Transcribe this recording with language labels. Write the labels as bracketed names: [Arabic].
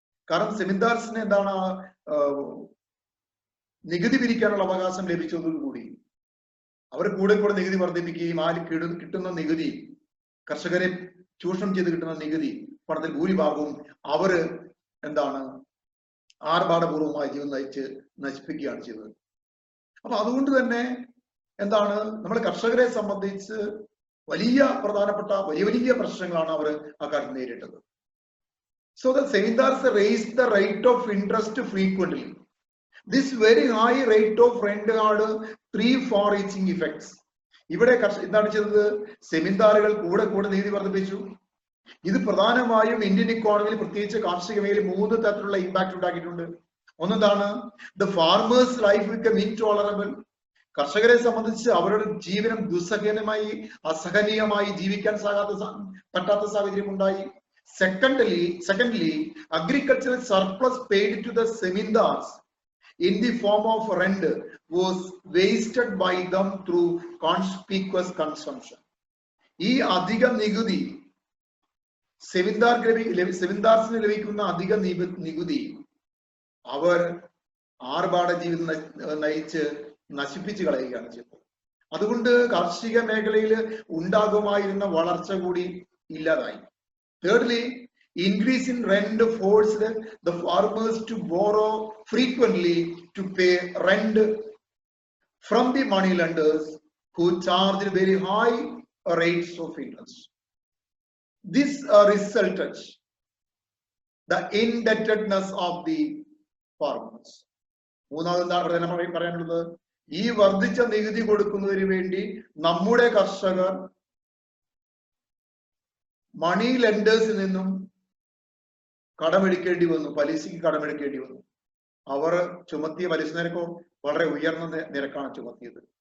[Malayalam] കാരണം സെമിന്ദാർസിന് എന്താണ്, നികുതി പിരിക്കാനുള്ള അവകാശം ലഭിച്ചതോടുകൂടി അവർ കൂടെ കൂടെ നികുതി വർദ്ധിപ്പിക്കുകയും ആ കിട്ടുന്ന നികുതി, കർഷകരെ ചൂഷണം ചെയ്ത് കിട്ടുന്ന നികുതി പണത്തിൽ ഭൂരിഭാഗവും അവര് എന്താണ് ആർഭാടപൂർവമായ ജീവൻ നശിപ്പിക്കുകയാണ് ചെയ്തത്. അപ്പൊ അതുകൊണ്ട് തന്നെ എന്താണ്, നമ്മൾ കർഷകരെ സംബന്ധിച്ച് വലിയ പ്രധാനപ്പെട്ട വലിയ പ്രശ്നങ്ങളാണ് അവർ അക്കാലത്ത് നേരിട്ടത്. [English] So the zamindars raised the rate of interest frequently. This very high rate of rent had 3 far-reaching effects. [Malayalam] ഇവിടെ എന്താണ് ചെയ്തത്? സെമിന്ദാറുകൾ കൂടെ നികുതി വർദ്ധിപ്പിച്ചു. ഇത് പ്രധാനമായും ഇന്ത്യൻ ഇക്കോണമിയിൽ പ്രത്യേകിച്ച് കാർഷിക മേഖലയിൽ 3 തരത്തിലുള്ള ഇമ്പാക്ട് ഉണ്ടാക്കിയിട്ടുണ്ട്. ഒന്നെന്താണ്? [English] The farmers life become intolerable. [Malayalam] കർഷകരെ സംബന്ധിച്ച് അവരുടെ ജീവനം ദുസ്സഹനമായി അസഹനീയമായി ജീവിക്കാൻ പറ്റാത്ത സാഹചര്യം ഉണ്ടായി. [English] Secondly, agricultural surplus paid to the zemindars in the form of rent was wasted by them through conspicuous consumption. [Malayalam] ഈ അധിക നികുതി സെമിന്ദാർസിന് ലഭിക്കുന്ന അധിക നികുതി അവർ ആർഭാട ജീവിതം നയിച്ച് നശിപ്പിച്ചു കളയുകയാണ് ചെയ്തത്. അതുകൊണ്ട് കാർഷിക മേഖലയിൽ ഉണ്ടാകുമായിരുന്ന വളർച്ച കൂടി ഇല്ലാതായി. [English] Thirdly, increase in rent forced the farmers to borrow frequently to pay rent from the money lenders who charged very high rates of interest. This resulted the indebtedness of the farmers. [Malayalam] മൂന്നാമത് നമ്മൾ പറയാനുള്ളത്, ഈ വർദ്ധിച്ച നികുതി കൊടുക്കുന്നതിന് വേണ്ടി നമ്മുടെ കർഷകർ മണി ലെൻഡേഴ്സിൽ നിന്നും കടമെടുക്കേണ്ടി വന്നു, പലിശയ്ക്ക് കടമെടുക്കേണ്ടി വന്നു. അവർ ചുമത്തിയ പലിശ നിരക്കോ വളരെ ഉയർന്ന നിരക്കാണ് ചുമത്തിയത്.